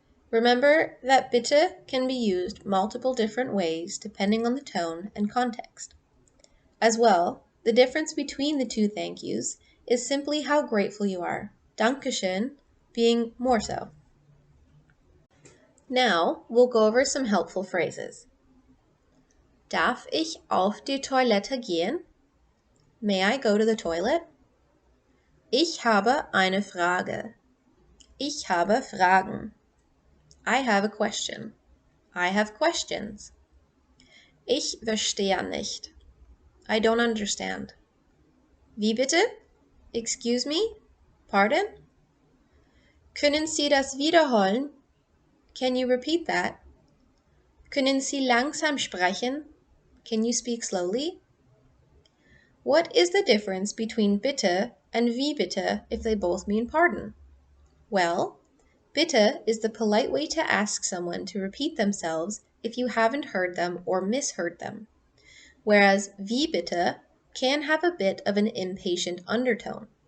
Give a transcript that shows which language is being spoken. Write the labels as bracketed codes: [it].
[en] Remember that bitte can be used multiple different ways depending on the tone and context. As well, the difference between the two thank yous is simply how grateful you are, Dankeschön being more so. Now, we'll go over some helpful phrases. [de] Darf ich auf die Toilette gehen? [en] May I go to the toilet? [de] Ich habe eine Frage. Ich habe Fragen. [en] I have a question. I have questions. [de] Ich verstehe nicht. [en] I don't understand. [de] Wie bitte? [en] Excuse me? Pardon? [de] Können Sie das wiederholen? [en] Can you repeat that? [de] Können Sie langsam sprechen? [en] Can you speak slowly? What is the difference between bitte and wie bitte if they both mean pardon? Well, bitte is the polite way to ask someone to repeat themselves if you haven't heard them or misheard them, whereas wie bitte can have a bit of an impatient undertone.